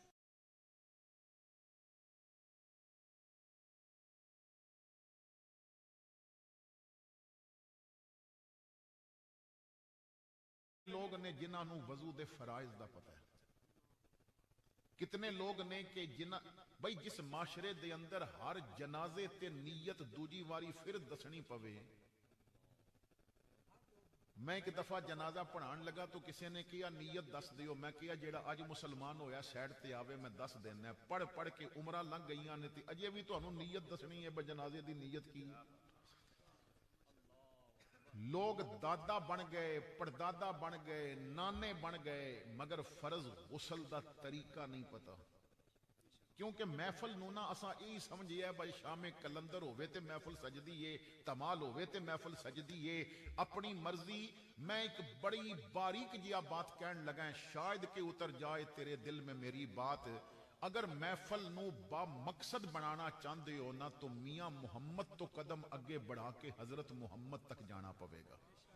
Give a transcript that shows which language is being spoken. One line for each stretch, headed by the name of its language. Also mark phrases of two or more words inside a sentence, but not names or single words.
Punjabi: لوگ نے جنہاں نو وضو دے فرائض دا پتہ ہے, کتنے لوگ نے کہ جنہ بھائی جس معاشرے دے اندر ہر جنازے تے نیت دوجی واری پھر دسنی پوے. میں ایک دفعہ جنازہ پڑھان لگا تو کسی نے کیا نیت دس دیو, میں کیا جیڑا اج مسلمان ہویا سیڈ تے آوے میں دس دینا ہے. پڑھ پڑھ کے عمرہ لنگ گئیاں نے تے اجے بھی تانوں نیت دسنی ہے بے جنازے دی نیت کی. لوگ دادا بن گئے, پردادا بن گئے, نانے بن گئے, مگر فرض غسل دا طریقہ نہیں پتا. کیونکہ محفل نو نا اساں یہی سمجھیا ہے بھائی شام کلندر ہوئے تے محفل سجدی ہے, تمال ہوئے تے محفل سجدی ہے, اپنی مرضی. میں ایک بڑی باریک جیا بات کہن لگا ہے,
Urdu: شاید کہ اتر جائے تیرے دل میں میری بات.
Punjabi: اگر محفل نو با مقصد بنانا چاہتے ہو نا تو میاں محمد تو قدم اگے بڑھا کے حضرت محمد تک جانا پوے گا.